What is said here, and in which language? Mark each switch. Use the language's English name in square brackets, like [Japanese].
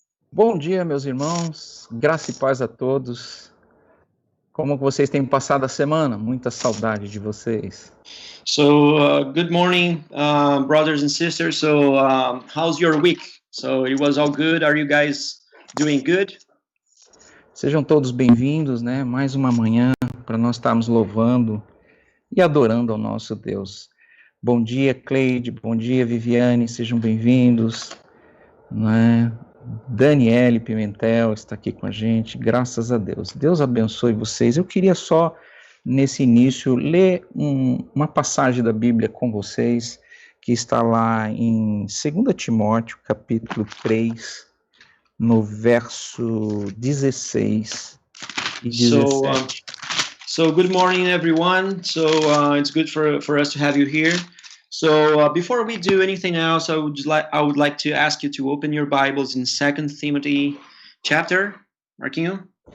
[Portuguese] Bom dia, meus irmãos, graça e paz a todos. Como vocês têm passado a semana? Muita saudade de vocês. [English] So, good morning, brothers and sisters. So, how's your week? So, it was all good. Are you guys doing good? [Portuguese] Sejam todos bem-vindos, né? Mais uma manhã para nós estarmos louvando e adorando ao nosso Deus. Bom dia, Cleide. Bom dia, Viviane. Sejam bem-vindos, né? Daniele Pimentel está aqui com a gente, graças a Deus. Deus abençoe vocês. Eu queria só, nesse início, ler uma passagem da Bíblia com vocês, que está lá em 2 Timóteo, capítulo 3, no verso 16 e 17. [English] So good morning, everyone. So, it's good for us to have you here. So before we do anything else, I would like to ask you to open your Bibles in 2 Timothy chapter, Marquinho?